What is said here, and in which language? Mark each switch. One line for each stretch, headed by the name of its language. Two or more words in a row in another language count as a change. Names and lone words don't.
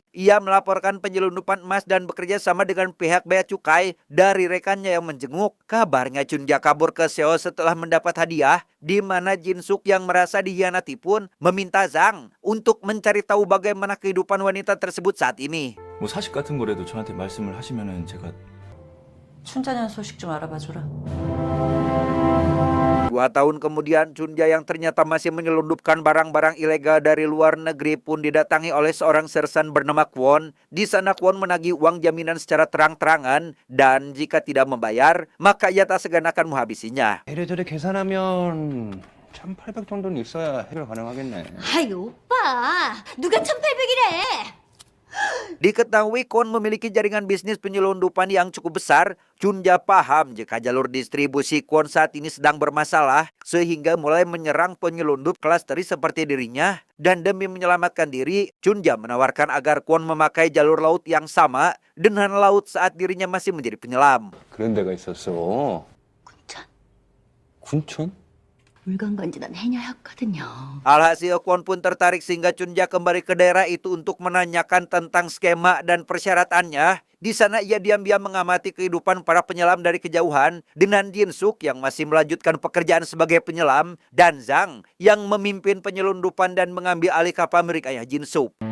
Indonesian: Ia melaporkan penyelundupan emas dan bekerja sama dengan pihak bea cukai. Dari rekannya yang menjenguk, kabarnya Chun Ja kabur ke Seoul setelah mendapat hadiah, di mana Jin Suk yang merasa dihianati pun meminta Zhang untuk mencari tahu bagaimana kehidupan wanita tersebut saat ini.
Korean: 뭐 사실 같은 거라도 저한테 말씀을 하시면은 제가 춘자년 소식 좀 알아봐 줘라.
Indonesian: 2 tahun kemudian, Chunja yang ternyata masih menyelundupkan barang-barang ilegal dari luar negeri pun didatangi oleh seorang sersan bernama Kwon. Di sana Kwon menagih uang jaminan secara terang-terangan dan jika tidak membayar, maka ia tak segan akan menghabisinya.
Korean: 이래저래 계산하면 1,800 정도는 있어야 해결 가능하겠네. 아이 오빠 누가 1,800이래?
Indonesian: Diketahui Kwon memiliki jaringan bisnis penyelundupan yang cukup besar. Chunja paham jika jalur distribusi Kwon saat ini sedang bermasalah sehingga mulai menyerang penyelundup kelas teri seperti dirinya. Dan demi menyelamatkan diri, Chunja menawarkan agar Kwon memakai jalur laut yang sama dengan laut saat dirinya masih menjadi penyelam.
Korean: 그런 데가 있었어. 군천 군천? 물건 건지 난 해녀였거든요.
Indonesian: Alhasil Kwon pun tertarik sehingga Chunja kembali ke daerah itu untuk menanyakan tentang skema dan persyaratannya. Di sana ia diam-diam mengamati kehidupan para penyelam dari kejauhan dengan Jin Suk yang masih melanjutkan pekerjaan sebagai penyelam dan Zhang yang memimpin penyelundupan dan mengambil alih kapal milik ayah Jin Suk.